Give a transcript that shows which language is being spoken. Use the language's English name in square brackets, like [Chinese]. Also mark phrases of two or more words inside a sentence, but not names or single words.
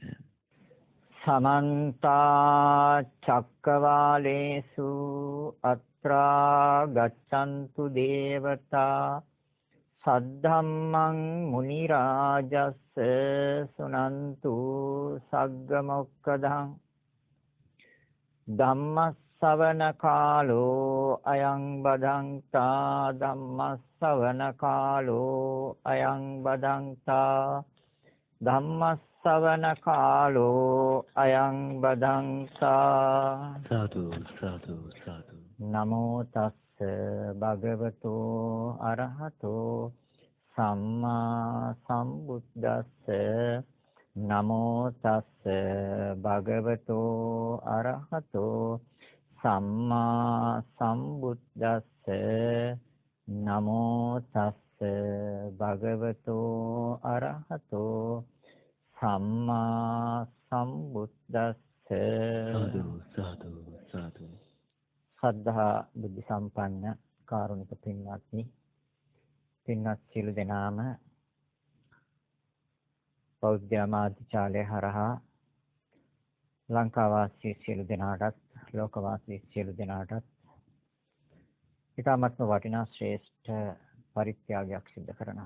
[Pali] සමන්ත චක්කවාලේසු අත්‍රා ගච්ඡන්තු දේවතා සද්ධම්මං මුනි රාජස්ස සුනන්තු සග්ග මොක්ඛදං ධම්මස්සවන කාලෝ අයං බදන්තා ධම්මස්සවන කාලෝ අයං බදන්තා ධම්මස්සවන කාලෝ අයං බදන්තා සාදු සාදු සාදු. නමෝ තස්ස භගවතු අරහතෝ සම්මා සම්බුද්දස්ස නමෝ තස්ස භගවතු අරහතෝ සම්මා සම්බුද්දස්ස නමෝ තස්ස භගවතු අරහතෝ සම්මා සම්බුද්දස්ස. සාදු සාදු සාදු. [Sinhala] සද්ධා බුද්ධ සම්පන්න කාරුණික පින්වත්නි, පින්වත් සියලු දෙනාම බෞද්ධ ආමාත්‍යාලය හරහා ලංකාවාසී සියලු දෙනාටත් ලෝකවාසී සියලු දෙනාටත් ඊටමත්ම වටිනා ශ්‍රේෂ්ඨ පරිත්‍යාගයක් සිදු කරනවා.